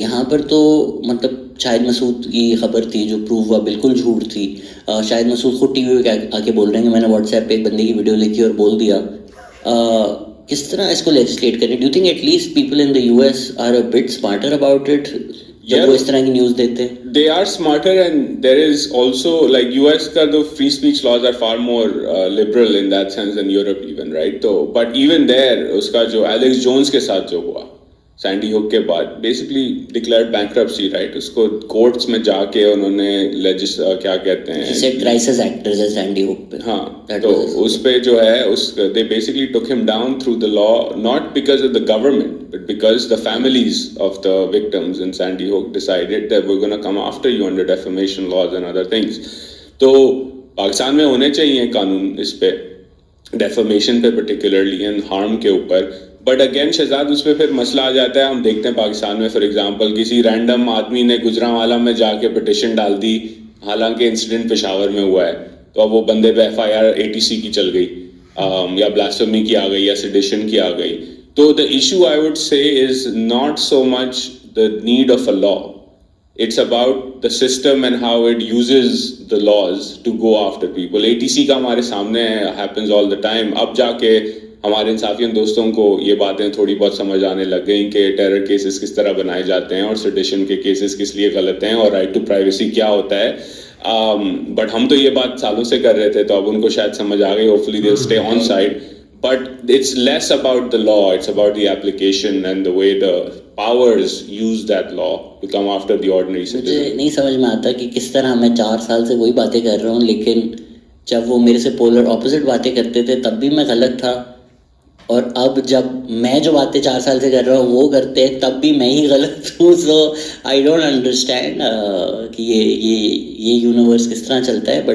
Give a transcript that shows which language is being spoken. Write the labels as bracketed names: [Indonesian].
[Urdu] یہاں پر تو مطلب شاہد مسعود کی خبر تھی جو پروو ہوا بالکل جھوٹ تھی. شاہد مسعود خود ٹی وی پہ آ کے بول رہے ہیں کہ میں نے واٹس ایپ پہ ایک بندے کی ویڈیو لکھی اور بول دیا. کس طرح اس کو لیجسلیٹ کریں؟ [English] do you think at least people in the U S are a bit smarter about it [Urdu] جب وہ اس طرح کی نیوز دیتے ہیں؟ [English] They are smarter, and there is also like US ka the free speech laws are far more liberal in that sense than Europe even, right? So but even there [Urdu] uska jo Alex Jones ke sath jo hua sandy ہوک کے بعد [English] basically declared bankruptcy, right, [Urdu] اس کو courts میں جا کے انہوں نے کیا کہتے ہیں کرائسس ایکٹرز ہے سینڈی ہوک پہ. ہاں تو اس پہ جو ہے [English] they basically took him down through the law, not because of the government but because the families of the victims in Sandy Hook decided that we're going to come after you under defamation laws and other things. [Urdu] تو پاکستان میں ہونے چاہیے قانون اس پہ, defamation پہ particularly and harm کے اوپر. But again Shahzad اس پہ پھر مسئلہ آ جاتا ہے. ہم دیکھتے ہیں پاکستان میں فار ایگزامپل کسی رینڈم آدمی نے گجرانوالہ میں جا کے پٹیشن ڈال دی, حالانکہ انسیڈنٹ پشاور میں ہوا ہے, تو اب وہ بندے پہ FIR ATC کی چل گئی یا بلاسفیمی کی آ گئی یا سیڈیشن کی آ گئی. [English] تو the issue I would say is not so much the need of a law, it's about the system and how it uses the laws to go after people. ATC [Urdu] کا ہمارے سامنے [English] happens all the time. [Urdu] اب جا کے ہمارے انصافیوں دوستوں کو یہ باتیں تھوڑی بہت سمجھ آنے لگ گئیں کہ ٹیرر کیسز کس طرح بنائے جاتے ہیں اور سیڈیشن کے کیسز کس لیے غلط ہیں اور رائٹ ٹو پرائیویسی کیا ہوتا ہے. بٹ ہم تو یہ بات سالوں سے کر رہے تھے, تو اب ان کو شاید سمجھ آ گئی. [English] Hopefully they stay on side. But it's less about the law, it's about the application and the way the powers use that law to come after the ordinary citizen. [Urdu] مجھے نہیں سمجھ میں آتا کہ کس طرح میں 4 سال سے وہی باتیں کر رہا ہوں, لیکن جب وہ میرے سے پولر اپوزٹ باتیں کرتے تھے تب بھی میں غلط تھا, اور اب جب میں جو باتیں 4 سال سے کر رہا ہوں وہ کرتے ہیں تب بھی میں ہی غلط ہوں. [English] so I don't understand [Urdu] کہ یہ یونیورس کس طرح چلتا ہے.